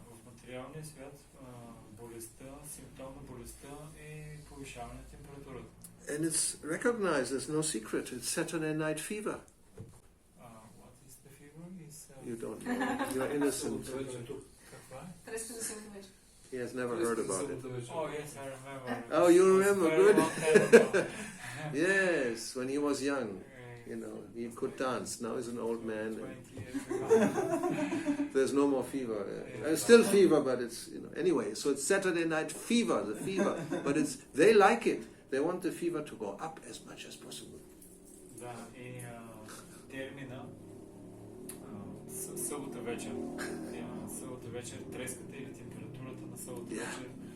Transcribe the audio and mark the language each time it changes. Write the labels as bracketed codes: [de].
[bg] В материалния свят болестта, симптом на болестта е повишаване на температурата. [en] And it's recognized, there's no secret, it's Saturday night fever. What You don't know. You're innocent. [bg] Каква е? Треска за събота вечер. [en] He has never heard about it. Oh, yes, I remember. Oh, you It's remember, very good. long time ago. Yes, when he was young, you know, he could dance. Now he's an old man. 20 years ago. There's no more fever. Still fever, but it's, you know. Anyway, so it's Saturday night fever, the fever. But it's, they like it. They want the fever to go up as much as possible. [bg] Да, и термина събота вечер. Събота вечер, треската или температурата на събота вечер.